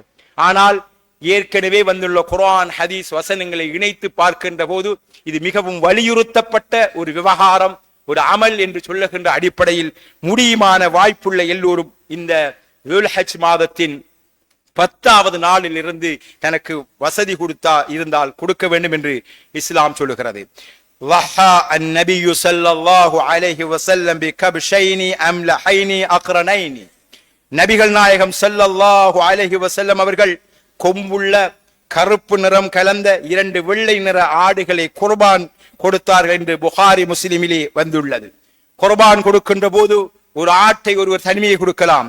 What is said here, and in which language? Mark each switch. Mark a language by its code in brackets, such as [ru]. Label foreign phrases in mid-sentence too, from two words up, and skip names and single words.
[ta] ஆனால் ஏற்கனவே வந்துள்ள குர்ஆன் ஹதீஸ் வசனங்களை இணைத்து பார்க்கின்ற போது இது மிகவும் வலியுறுத்தப்பட்ட ஒரு விவகாரம், ஒரு அமல் என்று சொல்லுகின்ற அடிப்படையில் முடியுமான வாய்ப்புள்ள எல்லோரும் இந்த துல்ஹஜ் மாதத்தின் 10வது நாளில் இருந்து தனக்கு வசதி கொடுத்தா இருந்தால் கொடுக்க வேண்டும் என்று இஸ்லாம் சொல்லுகிறது. [ar] ضحى النبي صلى الله عليه وسلم بكبشين أملحين أقرنين. [ta] நபிகள் நாயகம் [ar] صلى الله عليه وسلم [ta] அவர்கள் கொம்புள்ள கருப்பு நிறம் கலந்த 2 வெள்ளை நிற ஆடுகளை குர்பான் கொடுத்தார்கள் என்று புகாரி முஸ்லிமிலே வந்துள்ளது. குர்பான் கொடுக்கின்ற போது ஒரு ஆட்டை ஒருவர் தனிமையை கொடுக்கலாம்.